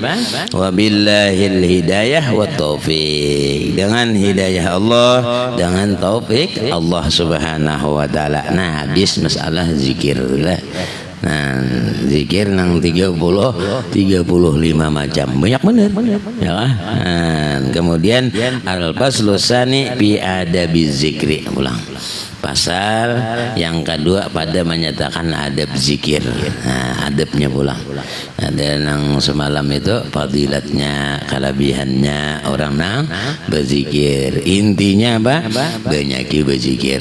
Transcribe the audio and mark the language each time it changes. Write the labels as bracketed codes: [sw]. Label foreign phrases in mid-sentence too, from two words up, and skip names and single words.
[ar] وبالله الهداية والتوفيق. [bjn] Dengan hidayah Allah, dengan taufik Allah [ar] سبحانه وتعالى. [bjn] Nah, habis masalah zikir lah. Nah, zikir nang 35 macam. Banyak benar. Ya kan? Nah, kemudian [ar] الفصل الثاني في آداب الذكر. [bjn] Ulang. Pasal yang kedua pada menyatakan adab zikir. Nah, adabnya pulang. Ada yang semalam itu fadilatnya, kelebihannya orang nang berzikir. Intinya apa? Banyak berzikir.